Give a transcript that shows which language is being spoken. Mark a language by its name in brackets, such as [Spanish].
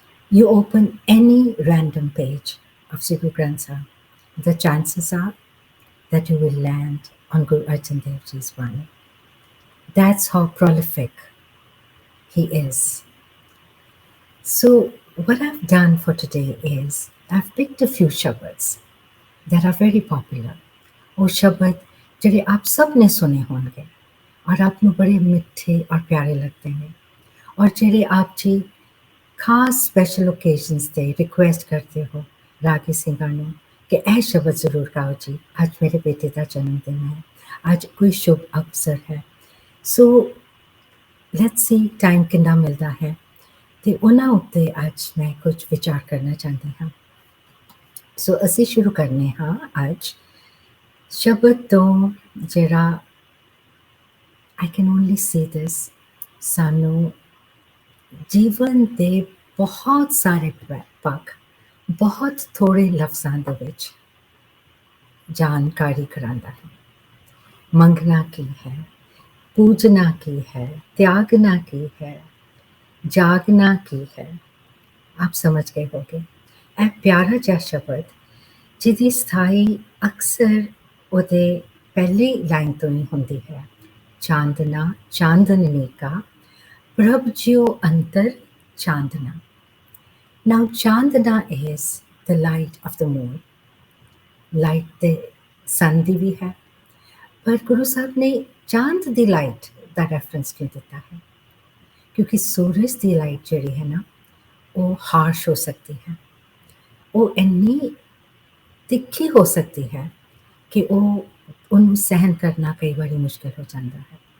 [English] You open any random page of Sri Guru Granth Sahib, the chances are that you will land on Guru Arjan Dev Ji's Vani. That's how prolific he is. So, what I've done for today is I've picked a few shabads that are very popular. [Hindi] वो शब्द जिन्हें आप सब ने सुने होंगे और आपको बड़े मीठे और प्यारे लगते हैं और जिन्हें आप जी खास स्पेशल ओकेजन्स ते रिक्वेस्ट करते हो रागी सिंगर ਨੂੰ कि ਇਹ शब्द [Punjabi] ਜ਼ਰੂਰ ਗਾਓ [Hindi] जी, आज मेरे बेटे का जन्मदिन है, आज कोई शुभ अवसर है. [Punjabi] सो [English] let's see [Punjabi] ਟਾਈਮ ਕਿੰਨਾ ਮਿਲਦਾ ਹੈ ਤੇ ਉਹਨਾਂ ਉੱਤੇ ਅੱਜ ਮੈਂ ਕੁਝ ਵਿਚਾਰ ਕਰਨਾ ਚਾਹੁੰਦੀ ਹਾਂ. ਸੋ ਅਸੀਂ ਸ਼ੁਰੂ ਕਰਨੇ ਹਾਂ ਅੱਜ ਸ਼ਬਦ ਤੋਂ ਜਿਹੜਾ [English] I can only say this, [Punjabi] ਸਾਨੂੰ ਜੀਵਨ ਦੇ ਬਹੁਤ ਸਾਰੇ ਪੱਖ ਬਹੁਤ ਥੋੜੇ ਲਫ਼ਜ਼ਾਂ ਦੇ ਵਿੱਚ ਜਾਣਕਾਰੀ ਕਰਾਉਂਦਾ ਹੈ. ਮੰਗਣਾ ਕੀ ਹੈ, ਪੂਜਣਾ ਕੀ ਹੈ, ਤਿਆਗਣਾ ਕੀ ਹੈ, ਜਾਗਣਾ ਕੀ ਹੈ, ਆਪ ਸਮਝ ਗਏ ਹੋਗੇ. ਇਹ ਪਿਆਰਾ ਜਿਹਾ ਸ਼ਬਦ ਜਿਹਦੀ ਸਥਾਈ ਅਕਸਰ ਉਹਦੇ ਪਹਿਲੀ ਲਾਈਨ ਤੋਂ ਹੀ ਹੁੰਦੀ ਹੈ. ਚਾਂਦਨਾ ਚਾਂਦਨੀ ਕਾ ਪ੍ਰਭ ਜਿਉ ਅੰਤਰ ਚਾਂਦਨਾ. [English] Now chandna is the light of the moon. Light the sun [Punjabi] ਦੀ ਵੀ ਹੈ, ਪਰ ਗੁਰੂ ਸਾਹਿਬ ਨੇ ਚਾਂਦ ਦੀ ਲਾਈਟ ਦਾ ਰੈਫਰੈਂਸ ਕਿਉਂ ਦਿੱਤਾ ਹੈ? ਕਿਉਂਕਿ ਸੂਰਜ ਦੀ ਲਾਈਟ ਜਿਹੜੀ ਹੈ ਨਾ ਉਹ ਹਾਰਸ਼ ਹੋ ਸਕਦੀ ਹੈ, ਉਹ ਇੰਨੀ ਤਿੱਖੀ ਹੋ ਸਕਦੀ ਹੈ ਕਿ ਉਹਨੂੰ ਸਹਿਨ ਕਰਨਾ ਕਈ ਵਾਰੀ ਮੁਸ਼ਕਿਲ ਹੋ ਜਾਂਦਾ ਹੈ.